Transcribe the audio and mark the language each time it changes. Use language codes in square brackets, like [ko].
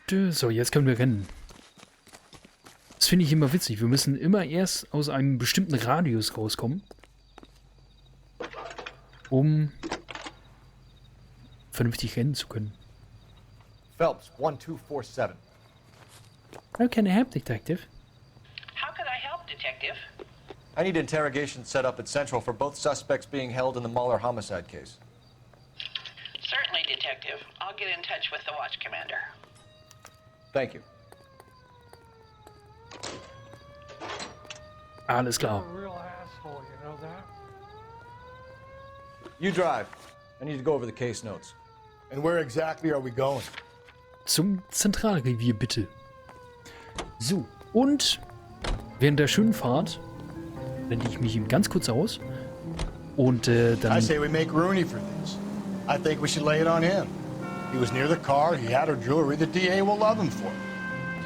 [de] So, jetzt können wir rennen. Das finde ich immer witzig. Wir müssen immer erst aus einem bestimmten Radius rauskommen, um vernünftig rennen zu können. [en] Phelps, 1247. How can I help, Detective? How can I help, Detective? I need interrogation set up at Central for both suspects being held in the Muller homicide case. Certainly, Detective. I'll get in touch with the watch commander. Thank you. [de] Alles klar. [en] You're a real asshole, you know that? You drive. I need to go over the case notes. And where exactly are we going? [de] Zum Zentralrevier, bitte. So, und während der schönen Fahrt blende ich mich ihm ganz kurz aus. Und dann... [en] I say we make Rooney for this. I think we should lay it on him. He was near the car, he had her jewelry, the DA will love him for it.